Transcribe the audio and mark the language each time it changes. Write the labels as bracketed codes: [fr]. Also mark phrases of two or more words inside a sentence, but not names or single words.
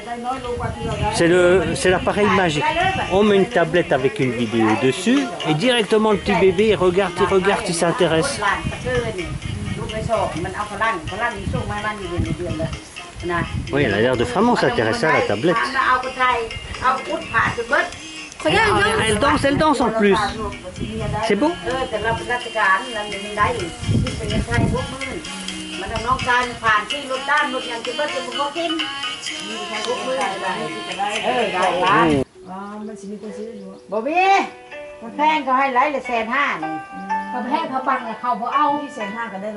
[fr] C'est l'appareil magique. On met une tablette avec une vidéo dessus et directement le petit bébé il regarde, il s'intéresse. Oui, elle a l'air de vraiment s'intéresser à la tablette. Regarde, Elle danse en plus. C'est beau? [tts] บ่มีมันแพงก็ให้ไหลละ150,000นี่ก็แพงเขาปังเขาบ่เอาที่150,000ก็ได้ห